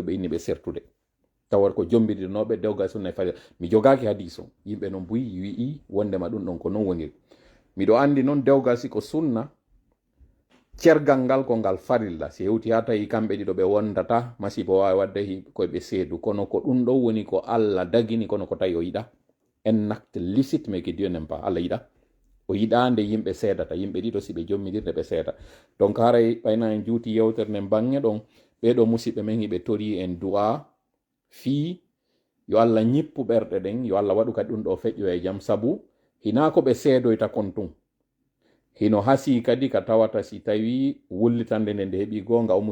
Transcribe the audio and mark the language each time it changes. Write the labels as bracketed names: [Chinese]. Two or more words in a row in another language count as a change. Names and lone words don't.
[Fula] ɓe inni ɓe sertude tawat ko jombidirnoɓe dewgal sunna e farila mi jogaki hadis o yimɓe non buyi wi'i wondema ɗum ɗon ko non woniri miɗo andi noon dewgal siko sunna cergal ngal ko ngal farilla si hewti ha tawi kamɓe ɗiɗo ɓe wondata masibo wawi wadde koyeɓe seedu kono ko ɗum ɗo woni ko Allah dagini kono ko tawi o yiɗa en [French] acte licite mais que Dieu n'aime pas [Fula] Allah yiɗa o yiɗa nde yimɓe seedata yimɓe ɗiɗo si ɓe jommidirde ɓe seeda donc haray ɓayna en juuti yewtere nden bange ɗon ɓeɗo musidɓe men hiɓe tori en du'a fii yo Allah ñippu ɓerɗe ɗen yo Allah waɗu kadi ɗum ɗo feƴƴo e jam sabu hina ko ɓe seedoyta kon tun hino hasi kadi ka tawata si tawi wullitande nde nde heɓi gonga o